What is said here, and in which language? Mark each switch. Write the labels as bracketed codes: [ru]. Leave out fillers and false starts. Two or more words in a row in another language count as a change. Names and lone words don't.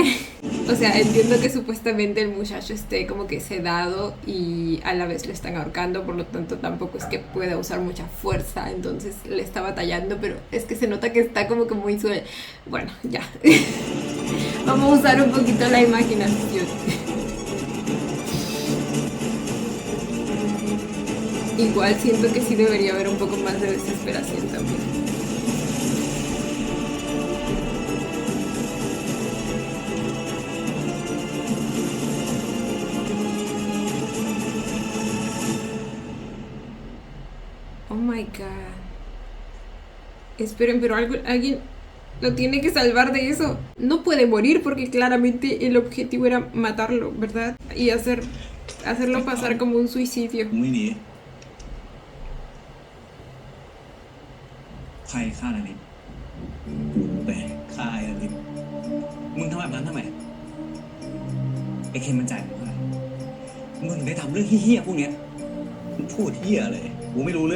[es] O sea, entiendo que supuestamente el muchacho esté como que sedado y a la vez lo están ahorcando, por lo tanto tampoco es que pueda usar mucha fuerza, entonces le está batallando, pero es que se nota que está como que muy suave. Bueno, ya. Vamos a usar un poquito la imaginación. Igual siento que sí debería haber un poco más de desesperación también. Oh my god. Esperen, pero alguien lo tiene que salvar de eso. No puede morir porque claramente el objetivo era matarlo, ¿verdad? Y hacerlo pasar como un suicidio. [th] มึงไม่หนี ใครฆ่านาริน กูไปฆ่าไอ้ลิศ มึงทำแบบนั้นทำไม ไอ้เคนมันจ่ายมึงเท่าไหร่มึงถึงได้ทำเรื่องเหี้ยๆพวกเนี้ย มึงพูดเหี้ยอะไรกูไม่รู้เรื่อง